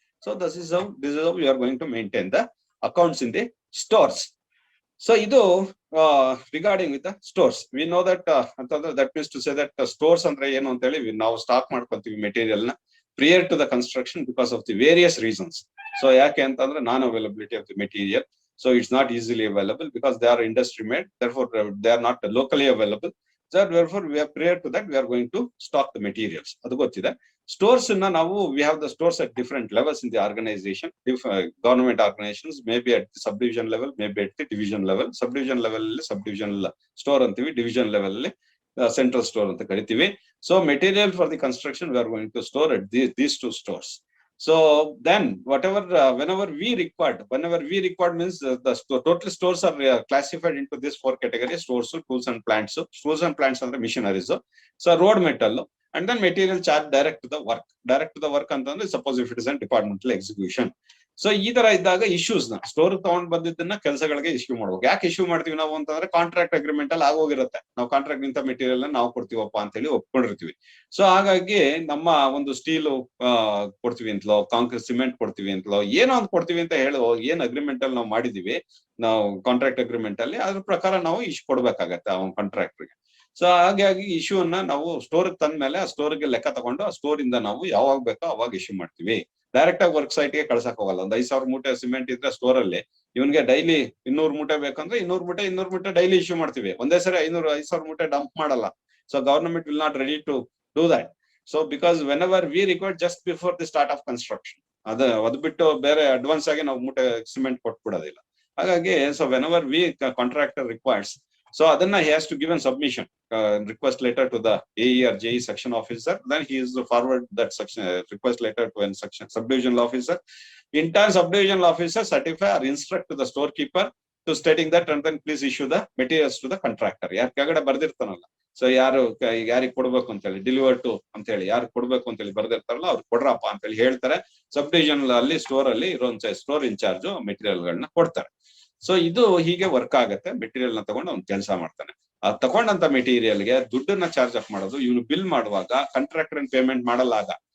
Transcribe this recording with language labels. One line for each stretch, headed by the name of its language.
English: So this is how you are going to maintain the accounts in the stores. So ಇದು regarding with the stores. We know that ಅಂತಂದ್ರೆ that means to say that stores
Kannada: ಅಂದ್ರೆ ಏನು ಅಂತ ಹೇಳಿ, ನಾವು stock ಮಾಡ್ಕೊಂತೀವಿ material ನ
English: prior to the construction because of the various reasons. So
Kannada: ಯಾಕೆ ಅಂತಂದ್ರೆ
English: non availability of the material. So it's not easily available because they are industry made, therefore they are not locally available. So therefore we are prior to that we are going to stock the materials.
Kannada: ಅದು ಗೊತ್ತಿದೆ.
English: Stores na ನಾವು we have the stores at different levels in the organization. If government organizations maybe at the subdivision level, maybe at the division level.
Kannada: Subdivision level ಅಲ್ಲಿ subdivision store ಅಂತೀವಿ, division level ಅಲ್ಲಿ central store ಅಂತ ಕರಿತೀವಿ.
English: So material for the construction we are going to store at these two stores. So then whatever whenever we required means the total stores are classified into these 4 categories: stores, tools and plants. Tools and plants ಅಂದ್ರೆ machineries. So road metal, and then material charge direct to the work ಅಂತಂದ್ರೆ suppose if it is a departmental execution.
Kannada: So ಈ ತರ ಇದ್ದಾಗ issues ನ store ತಗೊಂಡ್ ಬಂದಿದ್ದನ್ನ ಕೆಲಸಗಳಿಗೆ issue ಮಾಡ್ಬೇಕು. ಯಾಕೆ ಇಶ್ಯೂ ಮಾಡ್ತೀವಿ ನಾವು ಅಂತಂದ್ರೆ ಕಾಂಟ್ರಾಕ್ಟ್ ಅಗ್ರಿಮೆಂಟ್ ಅಲ್ಲಿ ಆಗೋಗಿರುತ್ತೆ, ನಾವು ಕಾಂಟ್ರಾಕ್ಟ್ ನಿಂತ ಮೆಟೀರಿಯಲ್ ನಾವು ಕೊಡ್ತೀವಪ್ಪ ಅಂತ ಹೇಳಿ ಒಪ್ಕೊಂಡಿರ್ತೀವಿ. ಸೊ ಹಾಗಾಗಿ ನಮ್ಮ ಒಂದು ಸ್ಟೀಲು ಕೊಡ್ತೀವಿ ಅಂತಲೋ, ಕಾಂಕ್ರೀಟ್ ಸಿಮೆಂಟ್ ಕೊಡ್ತೀವಿ ಅಂತಲೋ, ಏನೋ ಒಂದು ಕೊಡ್ತೀವಿ ಅಂತ ಹೇಳೋ, ಏನ್ ಅಗ್ರಿಮೆಂಟ್ ಅಲ್ಲಿ ನಾವು ಮಾಡಿದೀವಿ, ನಾವು ಕಾಂಟ್ರಾಕ್ಟ್ ಅಗ್ರಿಮೆಂಟ್ ಅಲ್ಲಿ ಅದ್ರ ಪ್ರಕಾರ ನಾವು ಇಶ್ಯೂ ಕೊಡ್ಬೇಕಾಗತ್ತೆ ಅವನ್ ಕಾಂಟ್ರಾಕ್ಟರ್ಗೆ. ಸೊ ಹಾಗಾಗಿ ಇಶ್ಯೂ ಅನ್ನ ನಾವು ಸ್ಟೋರ್ ತಂದ ಮೇಲೆ ಆ ಸ್ಟೋರ್ಗೆ ಲೆಕ್ಕ ತಗೊಂಡು ಆ ಸ್ಟೋರ್ ಇಂದ ನಾವು ಯಾವಾಗ ಬೇಕೋ ಅವಾಗ ಇಶ್ಯೂ ಮಾಡ್ತೀವಿ. ಡೈರೆಕ್ಟ್ ಆಗಿ ವರ್ಕ್ ಸೈಟ್ ಗೆ ಕಳ್ಸಕ್ ಹೋಗಲ್ಲ. ಒಂದ್ 5,000 ಮೂಟೆ ಸಿಮೆಂಟ್ ಇದ್ರೆ ಸ್ಟೋರ್ ಅಲ್ಲಿ ಇವನ್ಗೆ ಡೈಲಿ 200 ಮೂಟೆ ಬೇಕಂದ್ರೆ 200 ಮೂಟೆ ಡೈಲಿ ಇಶ್ಯೂ ಮಾಡ್ತೀವಿ. ಒಂದೇ ಸರಿ 5,000 ಮೂಟೆ ಡಂಪ್ ಮಾಡಲ್ಲ.
English: So government will not ready to do that. So because whenever we require just before the start of construction,
Kannada: ಅದ್ ಬಿಟ್ಟು ಬೇರೆ ಅಡ್ವಾನ್ಸ್ ಆಗಿ ನಾವು ಮೂಟೆ ಸಿಮೆಂಟ್ ಕೊಟ್ಬಿಡೋದಿಲ್ಲ.
English: ಹಾಗಾಗಿ so whenever we contractor requires, so adana he has to give a submission request letter to the AE or JE section officer. Then he is to forward that section request letter to an section subdivisional officer. In turn, subdivisional officer certify or instruct to the storekeeper to stating that, and then please issue the materials to the contractor.
Kannada: ಯಾರು ಕೆಳಗಡೆ ಬರ್ದಿರ್ತಾನಲ್ಲ, so ಯಾರಿಗೆ ಕೊಡ್ಬೇಕು ಅಂತ ಹೇಳಿ, deliver to ಅಂತ ಹೇಳಿ ಯಾರು ಕೊಡ್ಬೇಕು ಅಂತ ಹೇಳಿ ಬರ್ದಿರ್ತಾರಲ್ಲ ಅವ್ರು ಕೊಡ್ರಪ್ಪ ಅಂತ ಹೇಳಿ ಹೇಳ್ತಾರೆ. ಸಬ್ ಡಿವಿಷನ್ ಅಲ್ಲಿ ಸ್ಟೋರ್ ಅಲ್ಲಿ ಇರೋ ಸ್ಟೋರ್ ಇನ್ಚಾರ್ಜ್ ಮೆಟೀರಿಯಲ್ ಗಳನ್ನ ಕೊಡ್ತಾರೆ. ಸೊ ಇದು ಹೀಗೆ ವರ್ಕ್ ಆಗುತ್ತೆ. ಮೆಟೀರಿಯಲ್ ನ ತಗೊಂಡು ಅವ್ನು ಕೆಲಸ ಮಾಡ್ತಾನೆ. ಆ ತಗೊಂಡಂತ ಮೆಟೀರಿಯಲ್ಗೆ ದುಡ್ಡನ್ನ ಚಾರ್ಜ್ ಅಪ್ ಮಾಡೋದು. ಇವನು ಬಿಲ್ ಮಾಡುವಾಗ ಕಾಂಟ್ರಾಕ್ಟರ್ ಪೇಮೆಂಟ್ ಮಾಡಲ್ಲ ಆಗ.